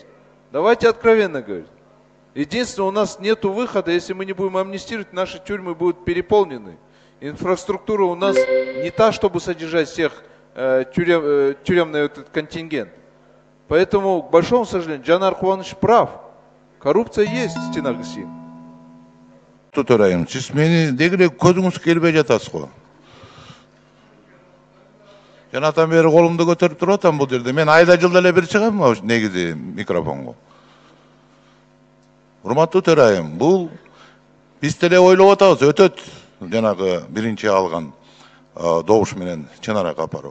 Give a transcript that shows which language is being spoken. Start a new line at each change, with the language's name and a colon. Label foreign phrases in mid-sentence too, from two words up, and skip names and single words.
Russian: Давайте откровенно говорить. Единственное, у нас нет выхода, если мы не будем амнистировать, наши тюрьмы будут переполнены. Инфраструктура у нас не та, чтобы содержать всех тюремный этот контингент. Поэтому, к большому сожалению, Жанар Кубанович прав. Коррупция есть в стенах ГСИН.
Kyrgyz: Туторайым, сиз мени дегиле көзүңүз келбей жатасыз го. Жанатан бери колумду көтөрүп туруп атам бул жерде. Мен айда жылда эле бир чыгам негизи микрофонго. Урматтуу төрайым, бул биз деле ойлоп атабыз, өтөт жанагы биринчи алган добуш менен Чынара Капарова.